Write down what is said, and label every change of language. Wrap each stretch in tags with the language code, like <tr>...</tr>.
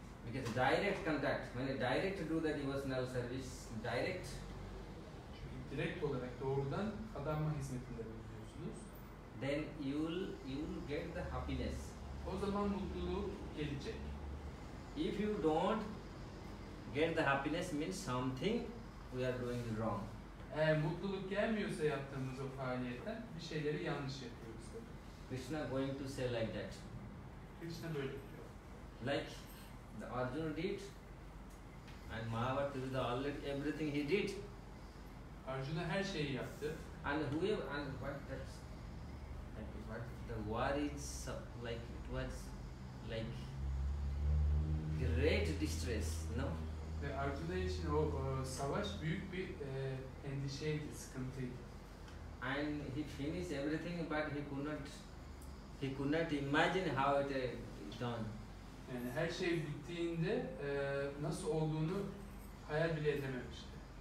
<en>because direct contact, when you direct do the devotional service, direct,</en> <tr>direkt olarak doğrudan adanma hizmetinde bulunuyorsunuz.</tr> <en>then you will get the happiness.</en> <tr>O zaman mutluluk gelecek.</tr> <en>If you don't get the happiness, means something we are doing wrong.</en> <tr>Eğer mutluluk gelmiyorsa yaptığımız o faaliyetten bir şeyleri yanlış yapıyoruz.</tr> <en>Krishna going to say like that.</en> <tr>Krishna böyle diyor.</tr> <en>Like the Arjuna did, and Mahabharata is the already everything he did.</en> <tr>Arjuna her şeyi yaptı.</tr> <en>And whoever and what the war is like, it was like great distress, no?</en> <tr>Ve Arjuna için o savaş büyük bir endişeydi, sıkıntıydı.</tr> <en>And he finished everything, but he could not imagine how it is done.</en> <tr>Yani her şey bittiğinde nasıl olduğunu hayal bile edememişti.</tr>